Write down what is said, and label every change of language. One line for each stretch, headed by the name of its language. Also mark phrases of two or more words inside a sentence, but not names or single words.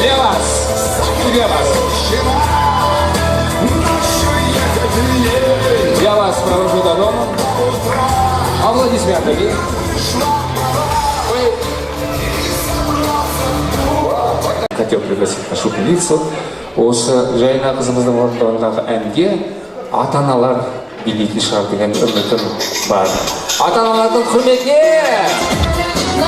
Russian: Для вас. Для вас. ночью ехать Я вас провожу до дома. Аплодисменты. Хотел пригласить нашу певицу
Kazakh: осы жайна қызымыздың орындауындағы әнге ата-аналар билейтін шығар деген үмітім бар. Ата-аналардың құрметіне!